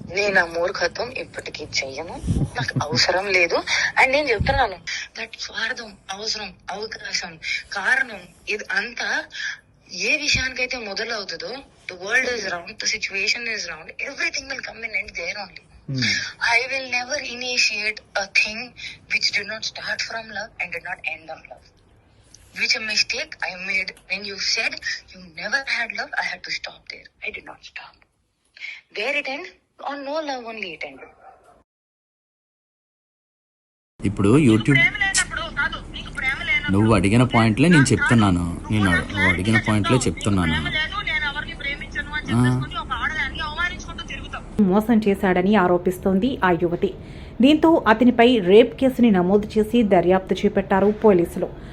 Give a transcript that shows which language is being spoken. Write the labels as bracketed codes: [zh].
[te] నేను ఆ మూర్ఖత్వం ఇప్పటికీ చెయ్యను, నాకు అవసరం లేదు. [en] and [te] నేను చెప్తున్నాను, [en] that [te] స్వార్థం, అవసరం, అవకాశం, కారణం ఇది అంతా ఏ విషయానికైతే మొదలవుతుందో, [en] The world is round, the situation is round, everything will come in and there only. Hmm. I will never initiate a thing which did not start from love and did not end on love. Which a mistake I made when you said you never had love, I had to stop there. I did not stop. There it ended, on no love only it ended. [te] ఇప్పుడు YouTube నువ్వు అడిగిన పాయింట్లే నేను చెప్తున్నాను. నువ్వు అడిగిన పాయింట్లే చెప్తున్నాను. ఆ. మోసం చేశాడని ఆరోపిస్తోంది ఆ యువతి. దీంతో అతనిపై రేప్ కేసుని నమోదు చేసి దర్యాప్తు చేపట్టారు పోలీసులు.